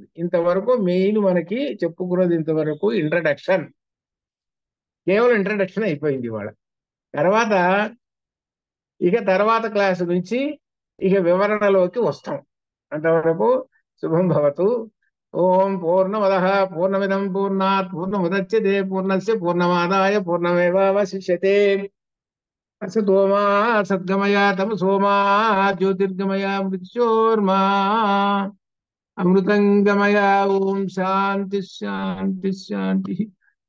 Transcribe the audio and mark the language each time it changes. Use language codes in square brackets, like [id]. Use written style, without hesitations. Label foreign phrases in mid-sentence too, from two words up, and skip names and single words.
[te] ఇంతవరకు మెయిన్ మనకి చెప్పుకున్నది ఇంతవరకు ఇంట్రడక్షన్, కేవలం ఇంట్రడక్షన్ అయిపోయింది ఇవాళ. తర్వాత తర్వాత క్లాసు నుంచి ఇక వివరణలోకి వస్తాం. [sa] అంతవరకు శుభం భవతు. ఓం పూర్ణమదః పూర్ణమిదం పూర్ణాత్ పూర్ణముదచ్యతే పూర్ణస్య పూర్ణమాదాయ పూర్ణమేవావశిష్యతే. असतो मा सद्गमय तमसो मा ज्योतिर्गमय मृत्योर्मा अमृतंगमय. ओम शांति शांति शांति.